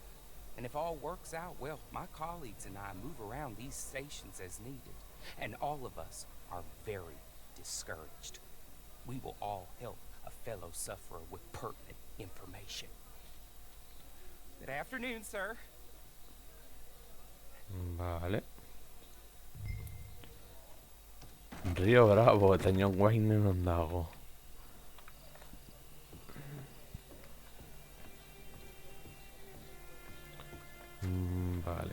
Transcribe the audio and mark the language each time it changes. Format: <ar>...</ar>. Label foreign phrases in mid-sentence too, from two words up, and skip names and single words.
<en>And if all works out, well, my colleagues and I move around these stations as needed. And all of us are very discouraged. We will all help a fellow sufferer with pertinent information. Good afternoon, sir.</en> <eu>Vale. Rio Bravo eta John Wayne non dago. Vale.</eu>